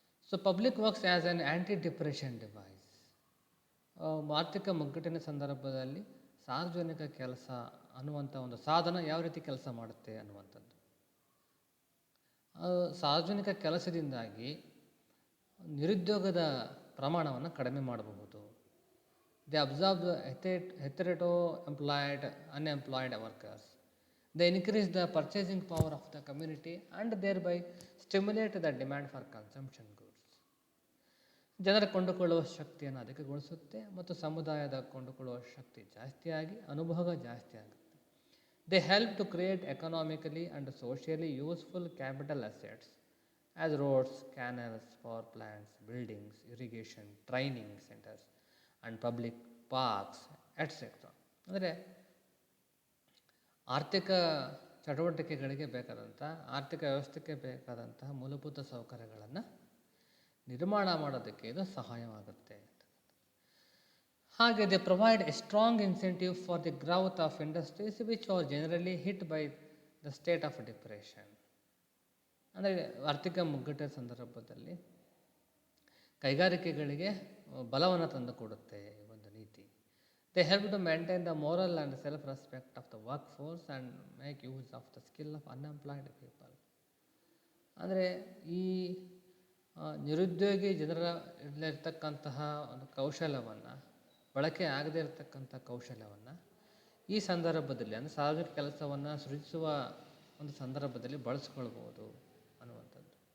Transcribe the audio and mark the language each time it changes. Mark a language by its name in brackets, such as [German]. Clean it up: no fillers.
[English] So public works as an anti depression device. [Kannada] ಆರ್ಥಿಕ ಮುಗ್ಗಟ್ಟಿನ ಸಂದರ್ಭದಲ್ಲಿ ಸಾರ್ವಜನಿಕ ಕೆಲಸ ಅನ್ನುವಂಥ ಒಂದು ಸಾಧನ ಯಾವ ರೀತಿ ಕೆಲಸ ಮಾಡುತ್ತೆ ಅನ್ನುವಂಥದ್ದು. ಸಾರ್ವಜನಿಕ ಕೆಲಸದಿಂದಾಗಿ ನಿರುದ್ಯೋಗದ ಪ್ರಮಾಣವನ್ನು ಕಡಿಮೆ ಮಾಡಬಹುದು. [English] They observe hitherto unemployed workers. They increase the purchasing power of the community and thereby stimulate the demand for consumption goods. [Kannada] ಜನರ ಕೊಂಡುಕೊಳ್ಳುವ ಶಕ್ತಿಯನ್ನು ಅಧಿಕಗೊಳಿಸುತ್ತೆ ಮತ್ತು ಸಮುದಾಯದ ಕೊಂಡುಕೊಳ್ಳುವ ಶಕ್ತಿ ಜಾಸ್ತಿಯಾಗಿ ಅನುಭೋಗ ಜಾಸ್ತಿ ಆಗುತ್ತೆ. [English] They help to create economically and socially useful capital assets as roads, canals, power plants, buildings, irrigation, training centers and public parks, etc. [Kannada] ಅಂದರೆ ಆರ್ಥಿಕ ಚಟುವಟಿಕೆಗಳಿಗೆ ಬೇಕಾದಂಥ, ಆರ್ಥಿಕ ವ್ಯವಸ್ಥೆಗೆ ಬೇಕಾದಂತಹ ಮೂಲಭೂತ ಸೌಕರ್ಯಗಳನ್ನು ನಿರ್ಮಾಣ ಮಾಡೋದಕ್ಕೆ ಇದು ಸಹಾಯವಾಗುತ್ತೆ. [English] ಹಾಗೆ they provide a strong incentive for the growth of industries which are generally hit by the state of depression. [Kannada] ಅಂದರೆ ಆರ್ಥಿಕ ಮುಗ್ಗಟ್ಟಿನ ಸಂದರ್ಭದಲ್ಲಿ ಕೈಗಾರಿಕೆಗಳಿಗೆ ಬಲವನ್ನು ತಂದುಕೊಡುತ್ತೆ ಒಂದು ನೀತಿ. [English] They help to maintain the moral and self-respect of the workforce and make use of the skill of unemployed people. [Kannada] ಅಂದರೆ ಈ ನಿರುದ್ಯೋಗಿ ಜನರಲ್ಲಿರ್ತಕ್ಕಂತಹ ಒಂದು ಕೌಶಲ್ಯವನ್ನು, ಬಳಕೆ ಆಗದೇ ಇರತಕ್ಕಂಥ ಕೌಶಲ್ಯವನ್ನು ಈ ಸಂದರ್ಭದಲ್ಲಿ, ಅಂದರೆ ಸಾರ್ವಜನಿಕ ಕೆಲಸವನ್ನು ಸೃಜಿಸುವ ಒಂದು ಸಂದರ್ಭದಲ್ಲಿ ಬಳಸ್ಕೊಳ್ಬೋದು ಅನ್ನುವಂಥದ್ದು.